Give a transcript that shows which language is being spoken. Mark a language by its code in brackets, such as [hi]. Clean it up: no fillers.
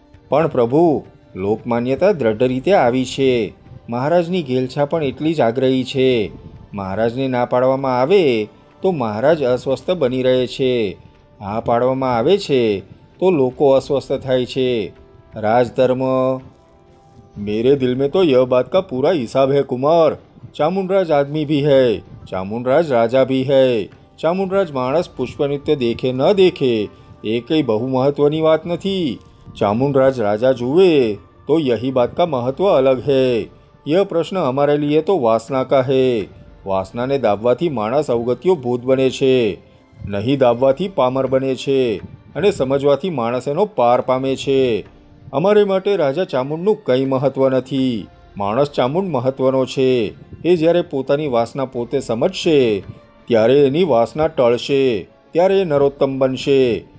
[gu] પણ પ્રભુ, લોકમાન્યતા દ્રઢ રીતે આવી છે। મહારાજની ઘેલછા પણ એટલી જ આગ્રહી છે। મહારાજને ના પાડવામાં આવે તો મહારાજ અસ્વસ્થ બની રહે છે, હા પાડવામાં આવે છે તો લોકો અસ્વસ્થ થાય છે। [hi] राजधर्म, मेरे दिल में तो यह बात का पूरा हिसाब है कुमार। चामुंडराज आदमी भी है, चामुंडराज राजा भी है। चामुंडराज माणस पुष्पनृत्य देखे न देखे ये कई बहु महत्वनी बात नहीं। चामुंडराज राजा जुए तो यही बात का महत्व अलग है। यह प्रश्न हमारे लिए तो वासना का है। [gu] વાસનાને દાબવાથી માણસ અવગત્યો ભૂત બને છે, નહીં દાબવાથી પામર બને છે, અને સમજવાથી માણસ એનો પાર પામે છે. અમારે માટે રાજા ચામુંડનું કંઈ મહત્ત્વ નથી. માણસ ચામુંડ મહત્ત્વનો છે. એ જ્યારે પોતાની વાસના પોતે સમજશે ત્યારે એની વાસના ટળશે, ત્યારે એ નરોત્તમ બનશે.